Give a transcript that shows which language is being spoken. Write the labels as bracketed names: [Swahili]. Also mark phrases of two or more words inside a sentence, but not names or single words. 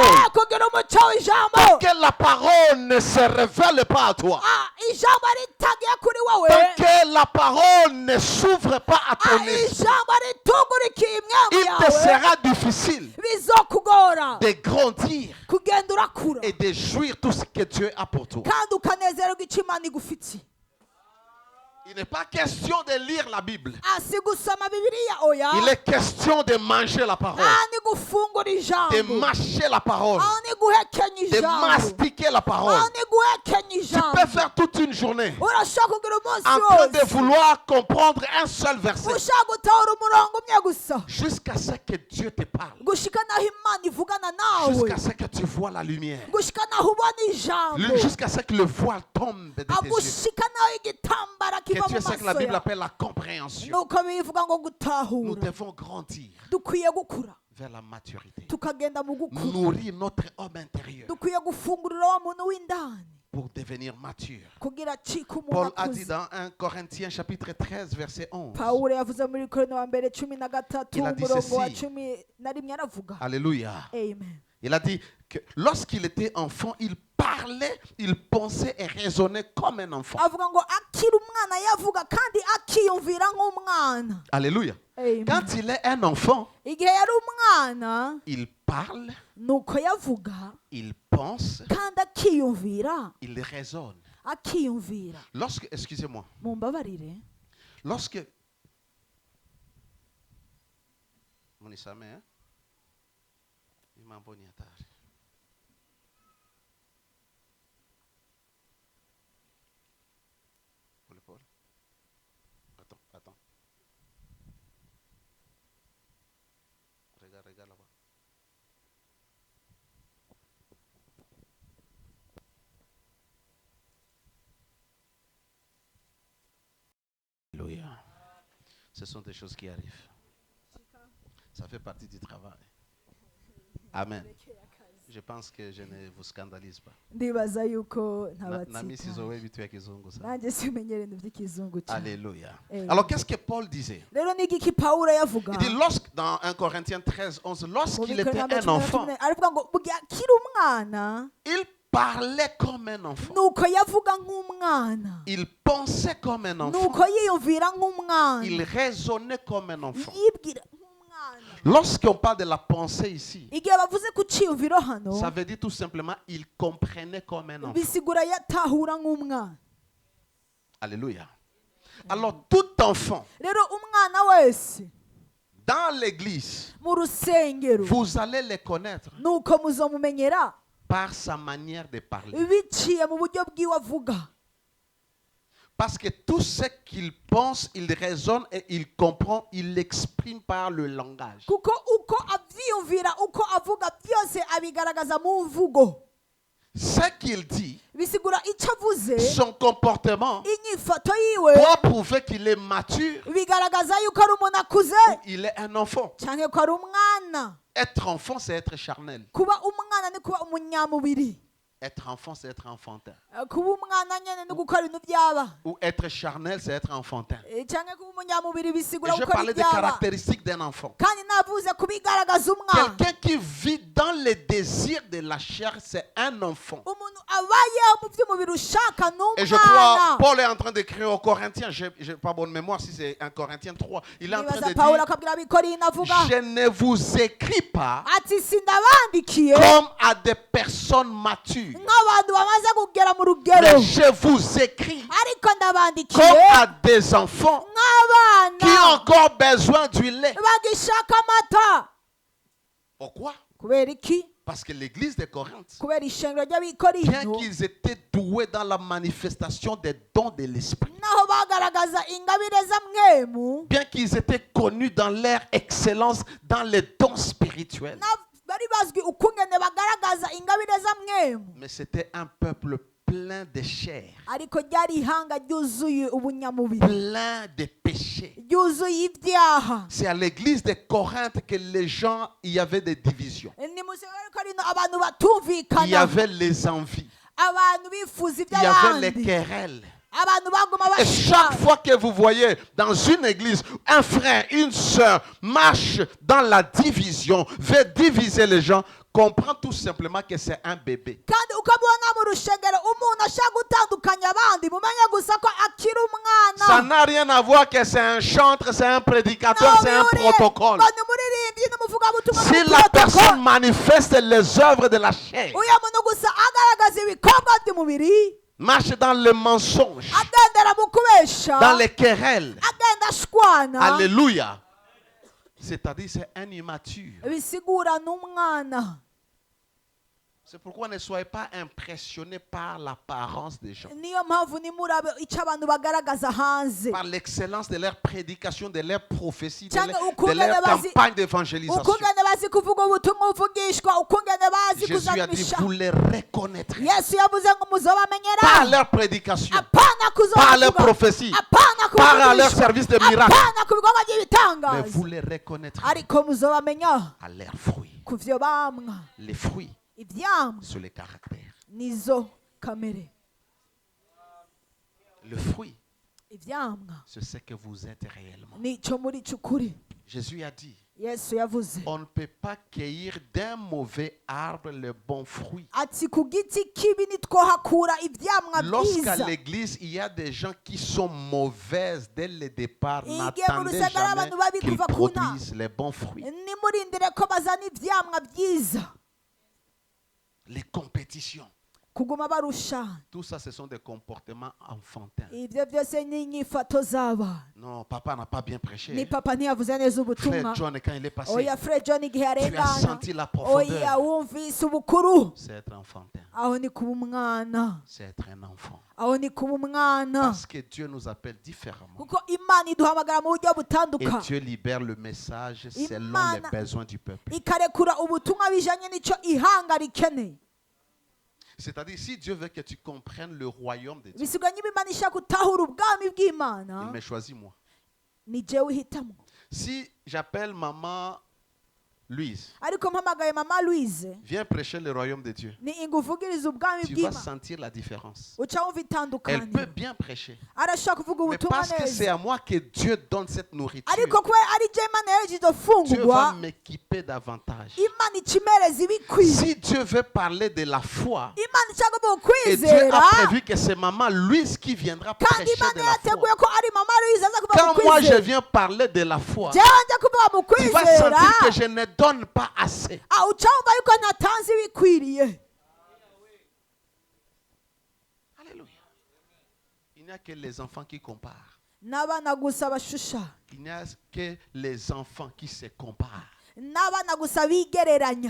[French] Tant que la parole ne se révèle pas à toi, tant que la parole ne s'ouvre pas à ton esprit, il te sera difficile de grandir et de jouir tout ce que Dieu a pour toi. Il n'est pas question de lire la Bible. [Rundi] si gusoma Bibiliya oya. [French] Il est question de manger la parole. [Rundi] Ni gufungura ijambo. [French] De mâcher la parole. [Rundi] Ni guhekenya [French] De [Rundi] ijambo. [French] mastiquer la parole. [Rundi] Ni guhekenya [French] Tu [Rundi] ijambo. [French] peux faire toute une journée [Rundi] Urashaka kugira umunsi [French] en train de [Rundi] wose. [French] vouloir comprendre un seul verset [Rundi] Ushaka gutahura umurongo umwe gusa. [French] jusqu'à ce que Dieu te parle. [Rundi] Gushika naho Imana ivugana nawe. [French] Jusqu'à ce que tu vois la lumière. [Rundi] Gushika naho ubona ijambo. [French] Jusqu'à ce que le voile tombe de tes yeux. [Rundi] Gushika naho igitambara [French] Que [Rundi] kiva [French] tu [Rundi] mu [French] sais que la [Rundi] maso [French] Bible [Rundi] yawe. [French] appelle la compréhension. [Rundi] Nuko bivuga ngo [French] Nous [Rundi] gutahura. [French] devons grandir [Rundi] Dukwiye gukura. [French] vers la maturité. [Rundi] Tukagenda mu gukura. [French] Nourrir notre homme intérieur [Rundi] Dukwiye gufungurira wa muntu w'indani. [French] pour devenir mature. [Rundi] Kugira acika umuntu [French] Paul a dit [Rundi] akuze. [French] dans 1 Corinthiens chapitre 13 verset 11. [Rundi] Pawulo yavuze muri Korino wa mbere 13 [French] Il a dit [Rundi] umurongo wa [French] ceci. [Rundi] 11 aravuga. [French] Alléluia. [Rundi] Amen. [French] Il a dit que lorsqu'il était enfant, il parlait, il pensait et raisonnait comme un enfant. [Rundi] Avuga ngo akiri umwana yavuga kandi akiyumvira nk'umwana. [French] Alléluia. [Rundi] Amen. [French] Quand il est un enfant, [Rundi] Igihe yari umwana [French] il parle, [Rundi] nuko yavuga [French] il pense, [Rundi] kandi akiyumvira [French] il raisonne. [Rundi] akiyumvira. [French] Lorsque, excusez-moi, [Rundi] Mumbabarire. [French] lorsque Monisame, hein? [Swahili] Mambo ni hatari. Pole pole. [French] Attends. Regarde là-bas. Alléluia. Ce sont des choses qui arrivent. Ça fait partie du travail. Amen. Je pense que je ne vous scandalise pas. [Rundi] Ndibaza yuko [Swahili] Nami sizowe vitu ya kizungu sana. [Rundi] nanjye simenyere ibintu by'ikizungu cyane. [French] Alléluia. Amen. Alors qu'est-ce que Paul disait? [Rundi] Rero ni iki Pawulo yavuga? [French] Il dit dans 1 Corinthiens 13, 11, lorsqu'il était un enfant, [Rundi] aravuga ngo bugi akiri umwana [French] il parlait comme un enfant. [Rundi] nuko yavuga nk'umwana. [French] Il pensait comme un enfant. [Rundi] Nuko yiyumvira nk'umwana. [French] Il raisonnait comme un enfant. [Rundi] Yibwira nk'umwana. [French] Lorsqu'on parle de la pensée ici, [Rundi] Igihe bavuze ku cyiyumviro hano [French] ça veut dire tout simplement il comprenait comme un enfant. [Rundi] bisigura yatahura nk'umwana. [French] Alléluia. Alors tout enfant [Rundi] Rero umwana wese [French] dans l'église, [Rundi] mu rusengero [French] vous allez le connaître [Rundi] nuko muzomumenyera [French] par sa manière de parler. [Rundi] biciye mu buryo bw'iwe avuga. [French] Parce que tout ce qu'il pense, il raisonne et il comprend, il l'exprime par le langage. [Rundi] Kuko uko avyiyumvira uko avuga byose abigaragaza mu mvugo. [French] Ce qu'il dit, [Rundi] Bisigura icyo avuze [French] son comportement [Rundi] inyifato yiwe [French] doit prouver qu'il est mature [Rundi] bigaragaza yuko ari umuntu akuze [French] ou il est un enfant. [Rundi] cyangwa ko ari umwana. [French] Être enfant, c'est être charnel. [Rundi] Kuba umwana ni kuba umunyamubiri. [French] Être enfant, c'est être enfantin. [Rundi] Kuba umwana nyene ni gukora ibintu byaba. [French] Ou être charnel, c'est être enfantin. [Rundi] Cyangwa kuba umunyamubiri [French] Et [Rundi] bisigura [French] je [Rundi] gukora [French] parlais des [Rundi] ibyaba. [French] caractéristiques d'un enfant. [Rundi] Kandi navuze kubigaragaza umwana. [French] Quelqu'un qui vit dans les désirs de la chair, c'est un enfant. [Rundi] Umuntu abayeho mu by'umubiri ushaka [French] Et je crois, [Rundi] n'umwana. [French] Paul est en train d'écrire aux Corinthiens, je n'ai pas bonne mémoire si c'est 1 Corinthiens 3, il est en train [Rundi] Nibaza [French] de [Rundi] Pawulo [French] dire, [Rundi] akabwira abikorino avuga [French] je ne vous écris pas [Rundi] ati sindabandikiye [French] comme à des personnes matures, [Rundi] nk'abantu bamaze kugera mu rugero, [French] mais je vous écris [Rundi] ariko ndabandikiye [French] comme à des enfants qui ont [Rundi] nk'abana [French] encore besoin du lait. [Rundi] bagishaka amata. [French] Pourquoi? [Rundi] Kubera iki? [French] Parce que l'église de Corinthe, [Rundi] Kubera ishengero [French] bien [Rundi] ry'abikorino [French] qu'ils étaient doués dans la manifestation des dons de l'esprit, [Rundi] naho bagaragaza ingabire za mwemu, [French] bien qu'ils étaient connus dans leur excellence dans les dons spirituels, [Rundi] bari bazwi ukungene bagaragaza ingabire za mwemu, [French] mais c'était un peuple plein de chair, [Rundi] ariko ryari ihanga ryuzuye ubunyamubiri, [French] plein de péchés. [Rundi] ryuzuye ibyaha. [French] C'est à l'église de Corinthe que les gens, il y avait des divisions. [Rundi] Ni mu ishengero abantu [French] Il y [Rundi] batumvikana, [French] avait les envies. [Rundi] abantu bifuza [French] Il y avait les [Rundi] iby'abandi, [French] querelles. [Rundi] abantu baguma [French] Et chaque [Rundi] bashaka. [French] fois que vous voyez dans une église, un frère, une sœur marche dans la division, veut diviser les gens, comprend tout simplement que c'est un bébé. [Rundi] Kandi ukabona mu rushengero umuntu ashaka gutandukanya abandi, mumenye gusa ko akiri [French] Ça [Rundi] umwana. [French] n'a rien à voir que c'est un chantre, c'est un prédicateur, c'est un protocole. [Rundi] ngo ni umuririmbyi n'umuvugabutumwa [French] Si [Rundi] mu [French] la [Rundi] protocole. [French] personne manifeste les œuvres de la chair, [Rundi] Uya muntu gusa agaragaza ibikorwa by'umubiri, [French] marche dans le mensonge, [Rundi] agendera mu kubera kunesha [French] dans les querelles. [Rundi] agenda ashwana [French] Alléluia. C'est-à-dire c'est un immature. [Rundi] bisigura n'umwana. [French] C'est pourquoi ne soyez pas impressionnés par l'apparence des gens, [Rundi] niyo mpamvu nimurabe icyo abantu bagaragaza hanze [French] par l'excellence de leur prédication, de leur prophétie, de [Rundi] cyangwa [French] leur [Rundi] ukungene bazi [French] campagne d'évangélisation. [Rundi] ukungene bazi kuvuga ubutumwa buvugishwa ukungene bazi [French] Jésus a [Rundi] kuzana [French] dit, [Rundi] imisha. [French] vous les reconnaîtrez [Rundi] Yesu yavuze ngo [French] par [Rundi] muzobamenyera [French] leur prédication, [Rundi] apana [French] par leur [Rundi] kuzovuga [French] prophétie, [Rundi] apana [French] par leur [Rundi] kuvugishwa [French] service de miracle. [Rundi] apana ku bikorwa [French] Mais [Rundi] by'ibitangaza [French] vous les reconnaîtrez [Rundi] ariko muzobamenya [French] à leurs fruits. [Rundi] ku vyo bamwa. [French] Les fruits, [Rundi] Ivyamwa [French] c'est le caractère. [Rundi] nizo kamere. [French] Le fruit, [Rundi] Ivyamwa [French] c'est ce que vous êtes réellement. [Rundi] nico muri cukuri. [French] Jésus a dit, [Rundi] Yesu yavuze [French] on ne peut pas cueillir d'un mauvais arbre le bon fruit. [Rundi] ati ku giti kibi nitwohakura ivyamwa [French] Lorsqu'à [Rundi] byiza. [French] l'église, il y a des gens qui sont mauvaises dès le départ, [Rundi] Igihe mu [French] n'attendez [Rundi] rusengero [French] jamais [Rundi] abantu babi [French] qu'ils [Rundi] kuva ku nta [French] produisent les bons fruits. [Rundi] nimurindire ko bazana ivyamwa byiza. [French] Les compétitions, [Rundi] Kuguma barusha [French] tout ça, ce sont des comportements enfantins. [Rundi] ivyo byose ni inyifato z'abana. [French] Non, papa n'a pas bien [Rundi] Ni [French] prêché. [Rundi] papa ntiyavuze neza ubutumwa. [French] Frère John, quand il est passé, [Rundi] Oya Fred John igihe [French] tu as [Rundi] yarengana [French] senti la [Rundi] oya [French] profondeur. [Rundi] wumvise ubukuru. [French] C'est être enfantin. [Rundi] Aho ni kuba umwana, [French] C'est être un enfant. [Rundi] aho ni kuba umwana. [French] Parce que Dieu nous appelle différemment. [Rundi] Kuko Imana iduhamagara mu buryo [French] Et [Rundi] butandukanye, [French] Dieu libère le message selon les [Rundi] Imana [French] besoins du peuple. [Rundi] ikarekura ubutumwa bijanye n'ico ihanga rikeneye. [French] C'est-à-dire, si Dieu veut que tu comprennes le royaume de Dieu, [Rundi] Bisiganye Imana ishaka gutahura ubwami [French] il [Rundi] bw'Imana, [French] me choisit moi. [Rundi] ni jewe ihitamo. [French] Si j'appelle maman Louise, [Rundi] Ariko mpamagaye mama Louise, [French] viens prêcher le royaume de Dieu, [Rundi] ni inguvugiriza ubwami [French] tu vas [Rundi] bw'Imana, [French] sentir la différence. [Rundi] uca wumva [French] Elle [Rundi] itandukanye. [French] peut bien prêcher, [Rundi] Arashaka kuvuga [French] mais [Rundi] ubutumwa [French] parce que c'est [Rundi] neza, [French] à moi que Dieu donne cette nourriture, [Rundi] ariko kubera ari je Imana yahejeje izo [French] Dieu va [Rundi] fungurwa, [French] m'équiper davantage. [Rundi] Imana ikimereza ibikwiye. [French] Si Dieu veut parler de la foi, [Rundi] Imana ishaka kuvuga [French] et Dieu a [Rundi] ukwizera, [French] prévu que c'est maman Louise qui viendra [Rundi] kandi [French] prêcher [Rundi] Imana [French] de la [Rundi] yateguye [French] foi. [Rundi] ko ari mama Louise aza kuvuga [French] Quand moi je [Rundi] ukwizera. [French] viens parler de la foi, [Rundi] Jewe nje kuvuga mu [French] tu vas [Rundi] kwizera, [French] sentir que je ne donne pas assez. [Rundi] uca wumva yuko ntatanze ibikwiriye. [French] Alléluia. Il n'y a que les enfants qui comparent. [Rundi] N'abana gusa bashusha, [French] Il n'y a que les enfants qui se comparent. [Rundi] n'abana gusa bigereranya.